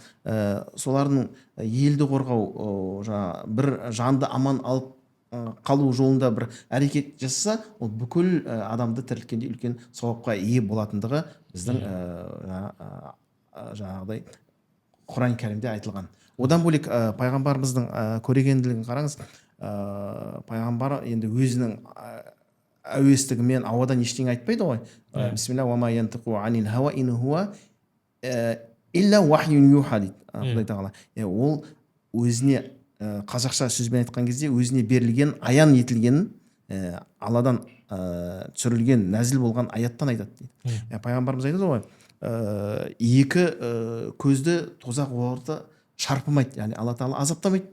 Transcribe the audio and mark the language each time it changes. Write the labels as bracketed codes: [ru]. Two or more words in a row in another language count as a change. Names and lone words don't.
[kk] Солардың елді қорғау, бір жанды аман алып қалу жолында бір әрекет жасаса, ол бүкіл адамды тірілткенде үлкен сауапқа ие болатындығы біздің жаңағыдай Құран кәрімде айтылған. Одан бөлек пайғамбарымыздың көрегенділігін қараңыз. Пайғамбар енді өзінің әуестігімен ауадан ештеңе айтпайды ғой. [ar] بسم الله وما ينطق عن الهوى إن هو إلا وحي يوحى [kk] дейді Құдай тағала. Ол өзіне қазақша сөзбен айтқан кезде өзіне берілген, аян етілген, Алладан түсірілген, нәзіл болған аяттан айтады дейді. Пайғамбарымыз айтады ғой, екі көзді тозақ орды шарпымайды, яғни Алла тағала азаптамайды.